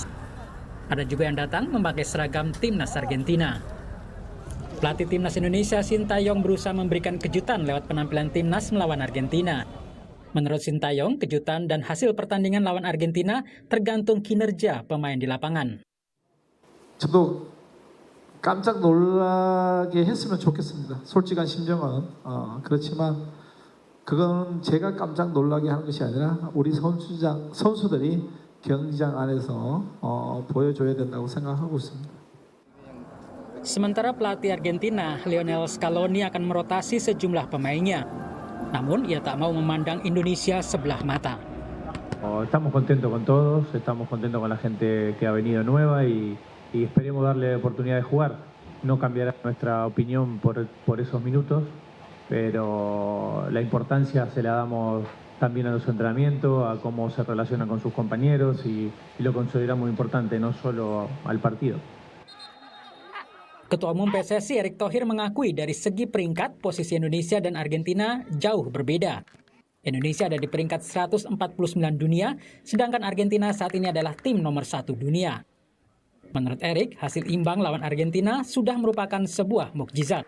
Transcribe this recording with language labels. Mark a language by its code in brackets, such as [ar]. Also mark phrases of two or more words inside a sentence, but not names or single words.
[id] Ada juga yang datang memakai seragam timnas Argentina. Pelatih timnas Indonesia Sintayong berusaha memberikan kejutan lewat penampilan timnas melawan Argentina. Menurut Sintayong, kejutan dan hasil pertandingan lawan Argentina tergantung kinerja pemain di lapangan. [ko] 저도 깜짝 놀라게 했으면 좋겠습니다. 솔직한 심정은 그렇지만 그건 제가 깜짝 놀라게 하는 것이 아니라 우리 선수들이 경기장 안에서 보여줘야 된다고 생각하고 있습니다. [id] Sementara pelatih Argentina, Lionel Scaloni akan merotasi sejumlah pemainnya. Namun ia tak mau memandang Indonesia sebelah mata. [es] Estamos contentos con todos, estamos contentos con la gente que ha venido nueva y esperemos darle oportunidad de jugar. No cambiará nuestra opinión por esos minutos, pero la importancia se la damos también a los entrenamientos, a cómo se relaciona con sus compañeros y lo consideramos importante, no solo al partido. [id] Ketua Umum PSSI Erick Thohir mengakui dari segi peringkat posisi Indonesia dan Argentina jauh berbeda. Indonesia ada di peringkat 149 dunia, sedangkan Argentina saat ini adalah tim nomor 1 dunia. Menurut Erick, hasil imbang lawan Argentina sudah merupakan sebuah mukjizat.